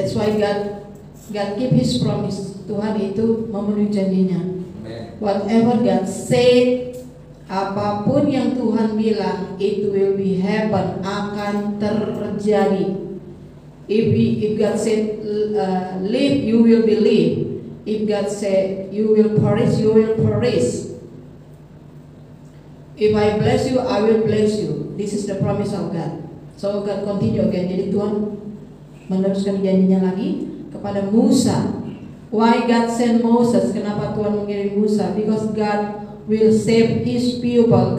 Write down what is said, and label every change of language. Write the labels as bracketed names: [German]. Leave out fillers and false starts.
[English] That's why God keep His promise. [Indonesian] Tuhan itu memenuhi janjinya. [English] Whatever God said, [Indonesian] apapun yang Tuhan bilang, [English] it will be happen, [Indonesian] akan terjadi. [English] If God said live, you will believe. If God said you will perish, you will perish. If I bless you, I will bless you. This is the promise of God. So God continue again. [Indonesian] Jadi Tuhan meneruskan janjinya lagi kepada Musa. [English] Why God sent Moses? [Indonesian] Kenapa Tuhan mengirim Musa? [English] Because God will save His people.